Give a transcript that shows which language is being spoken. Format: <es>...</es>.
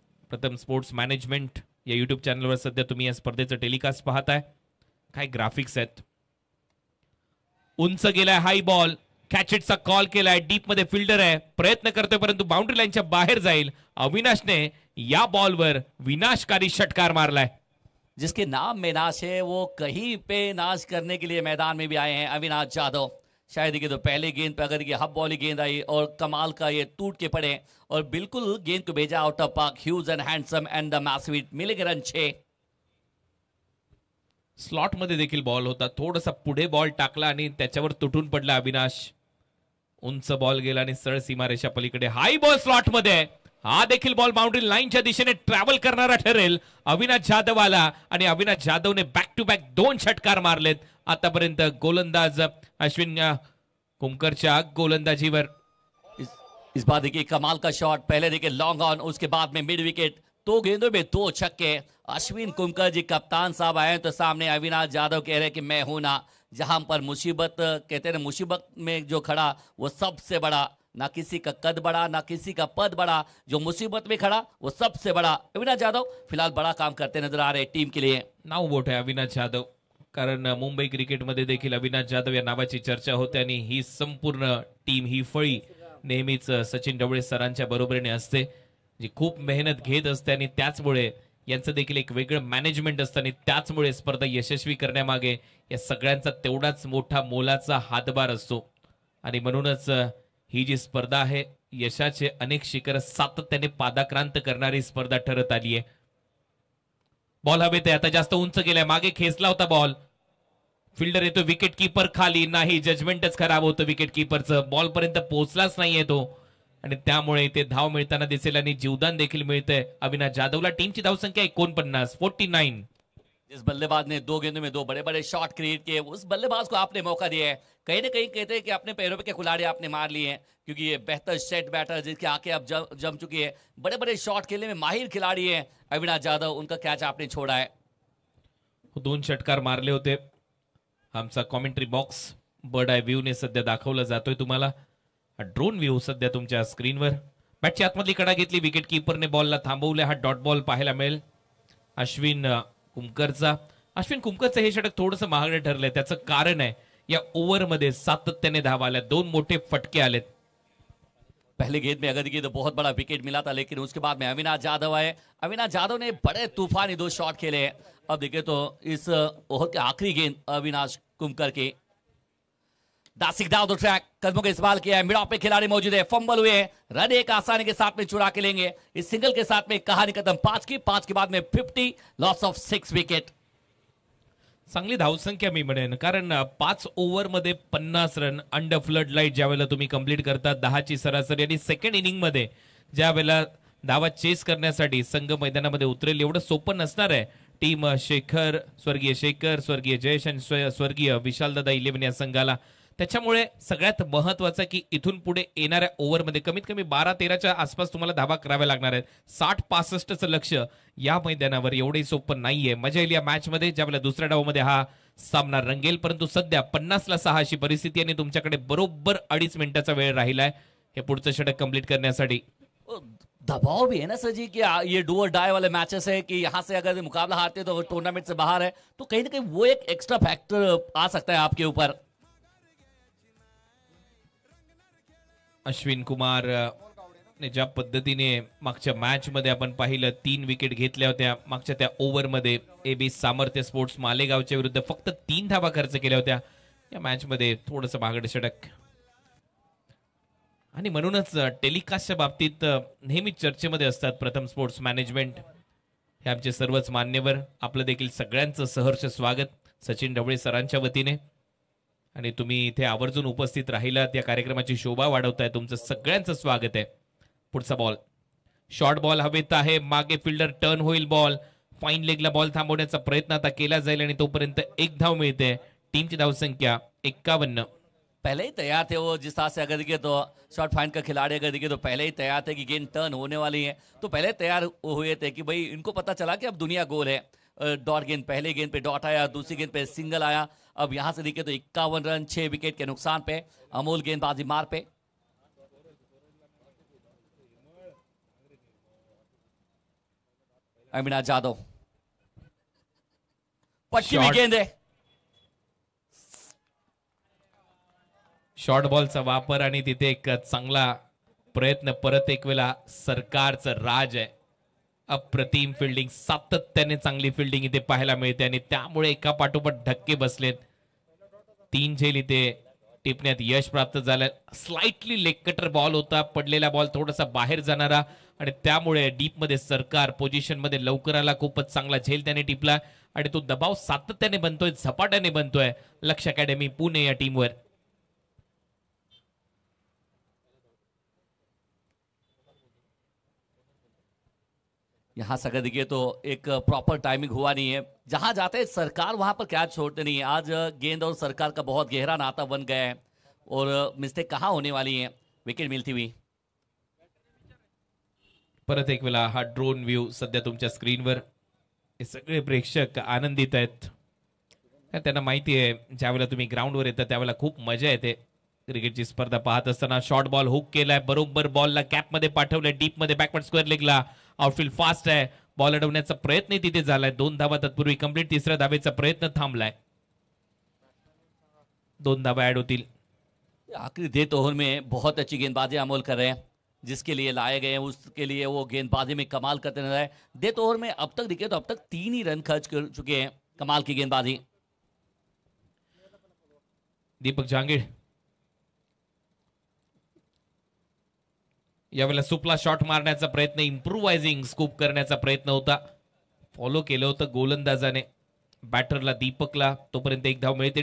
<mr>प्रथम sports management या YouTube चॅनलवर सध्या तुम्ही या स्पर्धेचं टेलिकास्ट पाहताय. काय ग्राफिक्स आहेत. उंच गेलाय हाय बॉल, कॅचेटचा कॉल केलाय, डीप मध्ये फिल्डर आहे, प्रयत्न करतोय परंतु बाउंड्री लाईनच्या बाहेर जाईल. अविनाशने या बॉलवर विनाशकारी षटकार मारलाय.</mr> <hi>जिसके नाम में नाश है वो कहीं पे नाश करने के लिए मैदान में भी आए हैं अविनाश जाधव। शायद कि तो पहले गेंद पे अगर ये हब बॉली गेंद आई और कमाल का ये टूट के पड़े और बिल्कुल गेंद को भेजा out of park.</hi> <en>huge and handsome and the massive hit,</en> <hi>मिलेंगे रन 6।</hi> <mr>स्लॉट मध्ये देखील बॉल होता, थोडासा पुढे बॉल टाकला आणि त्याच्यावर तुटून पडला अविनाश. उंच बॉल गेला आणि सरळ सीमारेषा पलीकडे. हाय बॉल स्लॉट मध्ये, हा देखील बॉल बाउंड्री लाईनच्या दिशेने ट्रॅव्हल करणारा ठरेल. अविनाश जाधव आला आणि अविनाश जाधवने बॅक टू बॅक 2 षटकार मारलेत आतापर्यंत गोलंदाज अश्विन कुमकरच्या गोलंदाजीवर.</mr> <hi>इस बार देखिए कमाल का शॉट, पहले देखिए लॉन्ग ऑन, उसके बाद में मिड विकेट, 2 गेंदों में 2 छक्के। अश्विन कुमकर जी कप्तान साहब आए तो सामने अविनाश जाधव कह रहे कि मैं हूं ना, जहां पर मुसीबत कहते हैं मुसीबत में जो खड़ा वो सबसे बड़ा, ना किसी का कद बड़ा ना किसी का पद बड़ा, जो मुसीबत में खड़ा वो सबसे बड़ा। अविनाश जाधव फिलहाल बड़ा काम करते नजर आ रहे टीम के लिए।</hi> <mr>नाव बोट आहे अविनाश जाधव, कारण मुंबई क्रिकेटमध्ये देखील अविनाश जाधव या नावाची चर्चा होते आणि ही संपूर्ण टीम, ही फळी नेहमीच सचिन ढवळे सरांच्या बरोबरीने असते, जी खूप मेहनत घेत असते आणि त्याचमुळे यांचं देखील एक वेगळं मॅनेजमेंट असतं आणि त्याचमुळे स्पर्धा यशस्वी करण्यामागे या सगळ्यांचा तेवढाच मोठा मोलाचा हातभार असतो. आणि म्हणूनच ही जी स्पर्धा आहे यशाचे अनेक शिखर सातत्याने पादाक्रांत करणारी स्पर्धा ठरत आली आहे. बॉल हवेत आहे, आता जास्त उंच गेलाय, मागे खेचला होता बॉल, फिल्डर येतो, विकेट कीपर खाली नाही, जजमेंटच खराब होतं विकेट कीपरचं, बॉल पर्यंत पोहोचलाच नाहीये तो आणि त्यामुळे ते धाव मिळताना दिसेल आणि जीवदान देखील मिळतंय अविनाश जाधवला. टीमची धावसंख्या 49.</mr> <hi>जिस बल्लेबाज ने 2 गेंदों में 2 बड़े बड़े शॉट क्रिएट किए, उस बल्लेबाज को आपने मौका दिया है। कहीं ना कहीं कहते हैं कि अपने पैरों पे के खिलाड़ी आपने मार लिए हैं, क्योंकि ये बेहतर सेट बैटर जिसके आंखें अब जम चुकी है, बड़े बड़े शॉट खेलने में माहिर खिलाड़ी है अविनाश जाधव, उनका कैच आपने छोड़ा है।</hi> <mr>2 षटकार मारले होते. आमचा commentary box bird I view ने सध्या दाखवला जातोय तुम्हाला. ड्रोन व्ह्यू सध्या तुमच्या स्क्रीनवर. बॅटची आतमधली कडा घेतली, विकेट कीपरने बॉलला थांबवले. हा डॉट बॉल पाहायला मिळेल अश्विन कुमकरचा. अश्विन कुमकरचं हे षटक थोडंसं महागडे ठरलंय, त्याचं कारण आहे या ओव्हरमध्ये सातत्याने धावा आल्या, 2 मोठे फटके आलेत.</mr> <hi>पहले गेंद में अगर देखिए तो बहुत बड़ा विकेट मिला था, लेकिन उसके बाद में अविनाश जाधव आए, अविनाश जाधव ने बड़े तूफानी 2 शॉट खेले हैं। अब देखिए तो इस ओवर के आखिरी गेंद अविनाश कुमकर के, दासिक डाउन द ट्रैक, कदमों का इस्तेमाल किया है, मिड ऑफ पे खिलाड़ी मौजूद है, फंबल हुए हैं, रन एक आसानी के साथ में चुरा के लेंगे। इस सिंगल के साथ में कहानी खत्म, 5 के बाद में 50,</hi> <en>Loss of 6 wicket.</en> <mr>चांगली धावसंख्या मी म्हणेन, कारण 5 ओव्हरमध्ये 50 रन अंडर फ्लड लाईट ज्यावेळेला तुम्ही कंप्लीट करता 10ची सरासरी, आणि सेकंड इनिंग मध्ये ज्यावेळेला धावा चेस करण्यासाठी संघ मैदानामध्ये उतरेल, एवढं सोपं नसणार आहे. टीम स्वर्गीय शेखर, स्वर्गीय जयेश आणि स्वर्गीय विशालदादा 11 या संघाला. त्याच्यामुळे सगळ्यात महत्वाचं की इथून पुढे येणाऱ्या ओव्हरमध्ये कमीत कमी 12-13च्या आसपास तुम्हाला धावा कराव्या लागणार आहेत. 60-65चं लक्ष या मैदानावर एवढे सोपं नाहीये. मजा येईल या मॅच मध्ये ज्यावेळेला दुसऱ्या डावामध्ये हा सामना रंगेल, परंतु सध्या 50ला 6 अशी परिस्थिती आणि तुमच्याकडे बरोबर 2.5 मिनिटाचा वेळ राहिलाय हे पुढचं षटक कंप्लीट करण्यासाठी.</mr> <hi>और दबाव भी है ना सर जी कि ये डू और डाई वाले मैचेस है कि यहाँ से अगर मुकाबला हारते तो टूर्नामेंट से बाहर है, तो कहीं ना कहीं वो एक एक्स्ट्रा फैक्टर आ सकता है आपके ऊपर।</hi> <mr>अश्विन कुमार ने ज्या पद्धतीने मागच्या मॅच मध्ये आपण पाहिलं 3 विकेट घेतल्या होत्या मागच्या त्या ओव्हरमध्ये एबी सामर्थ्य स्पोर्ट्स मालेगावच्या विरुद्ध फक्त 3 धावा खर्च केल्या होत्या या मॅच मध्ये, थोडंसं भागड षटक. आणि म्हणूनच टेलिकास्टच्या बाबतीत नेहमीच चर्चेमध्ये असतात प्रथम स्पोर्ट्स मॅनेजमेंट हे आमचे सर्वच मान्यवर. आपलं देखील सगळ्यांचं सहर्ष स्वागत सचिन ढवळे सरांच्या वतीने, आणि तुम्ही इथे आवर्जून उपस्थित राहिलात, या कार्यक्रमाची शोभा वाढवताय, तुमचं सगळ्यांचं स्वागत आहे. पुढचा बॉल शॉर्ट बॉल हवेत आहे, मागे फिल्डर टर्न होईल, बॉल फाईन लेगला बॉल थांबवण्याचा प्रयत्न आता केला जाईल आणि तोपर्यंत एक धाव मिळते. टीमची धावसंख्या 51.</mr> <hi>पहले ही तैयार थे वो, जिस तरह से अगर देखिए तो शॉर्ट फाइंड का खिलाड़ी अगर देखिए तो पहले ही तैयार थे कि गेंद टर्न होने वाली है, तो पहले तैयार हुए थे कि भाई इनको पता चला कि अब दुनिया गोल है. डॉट गेंद, पहले गेंद पे डॉट आया, दूसरी गेंद पे सिंगल आया. अब यहां से देखिए तो 51 रन 6 विकेट के नुकसान पे, अमोल गेंदबाजी मार पे. अमीना जाधव पटकी हुई गेंद है.</hi> <mr>शॉर्ट बॉलचा वापर आणि तिथे एक चांगला प्रयत्न, परत एक वेळा सरकारचं राज आहे. अप्रतिम फिल्डिंग, सातत्याने चांगली फिल्डिंग इथे पाहायला मिळते आणि त्यामुळे एका पाठोपाठ धक्के बसलेत. 3 झेल इथे टिपण्यात यश प्राप्त झालं. स्लाइटली लेग कटर बॉल होता, पडलेला बॉल थोडासा बाहेर जाणारा, आणि त्यामुळे डीप मध्ये सरकार पोझिशन मध्ये लवकर आला. खूपच चांगला झेल त्याने टिपला आणि तो दबाव सातत्याने बनतोय, झपाट्याने बनतोय लक्ष अकॅडमी पुणे या टीमवर.</mr> <hi>यहां से अगर देखिए तो एक प्रॉपर टाइमिंग हुआ नहीं है, जहां जाते हैं सरकार वहां पर कैच छोड़ते नहीं है. आज गेंद और सरकार का बहुत गहरा नाता बन गया है और मिस्टेक कहां होने वाली है, विकेट मिलती हुई.</hi> <mr>परत एक वेळा हा ड्रोन व्ह्यू सध्या तुमच्या स्क्रीनवर, हे सगळे प्रेक्षक आनंदित आहेत. त्यांना माहिती आहे ज्यावेळेला तुम्ही ग्राउंडवर येता त्यावेळेला खूप मजा येते क्रिकेटची स्पर्धा पाहत असताना. शॉर्ट बॉल हुक केलाय, बरोबर बॉलला कॅप मध्ये पाठवलंय, डीप मध्ये बॅकवर्ड स्क्वेअर लेगला. आउटफील्ड फास्ट आहे, बॉल अडवण्याचा प्रयत्न तिथे झालाय. 2 धावा तत्पूर्वी कंप्लीट, तिसऱ्या धावेचा प्रयत्न थांबलाय. 2 धावा ऍड होतील.</mr> <hi>आखिरी डेथ ओवर में बहुत अच्छी गेंदबाजी अमोल कर रहे हैं, जिसके लिए लाए गए हैं उसके लिए वो गेंदबाजी में कमाल करते नजर आए. डेथ ओवर में अब तक देखिए तो अब तक 3 ही रन खर्च कर चुके हैं. कमाल की गेंदबाजी.</hi> <mr>दीपक जांगीड यावेळेला सुपला शॉट मारण्याचा प्रयत्न, इम्प्रुव्हायझिंग स्कूप करण्याचा प्रयत्न होता, फॉलो केलं होतं गोलंदाजाने बॅटरला दीपकला. तोपर्यंत एक धाव मिळते.</mr>